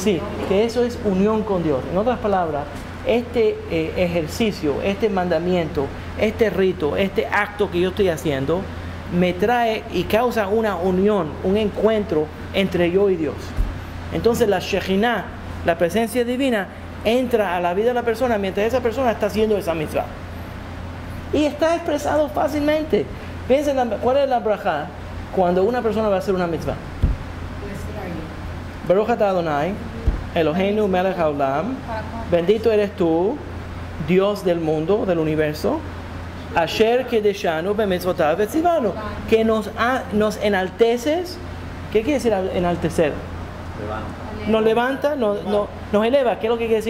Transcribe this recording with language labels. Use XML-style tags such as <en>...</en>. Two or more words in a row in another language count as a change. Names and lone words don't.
<es>Sí, que eso es unión con Dios. En otras palabras, este ejercicio, este mandamiento, este rito, este acto que yo estoy haciendo, me trae y causa una unión, un encuentro entre yo y Dios. Entonces la Shekhinah, la presencia divina, entra a la vida de la persona mientras esa persona está haciendo esa mitzvah. Y está expresado fácilmente. Piensen, ¿cuál es la brajá cuando una persona va a hacer una mitzvah?</es> <he>ברוך אתה אדוני, אלוהינו מלך העולם,</he> <es>bendito eres tú, Dios del mundo, del universo,</es> <he>אשר קדשנו במצוותיו וציונו,</he> <es>que nos enalteces. ¿Qué quiere decir enaltecer? Nos levanta, nos eleva. ¿Qué es lo que quiere decir?</es>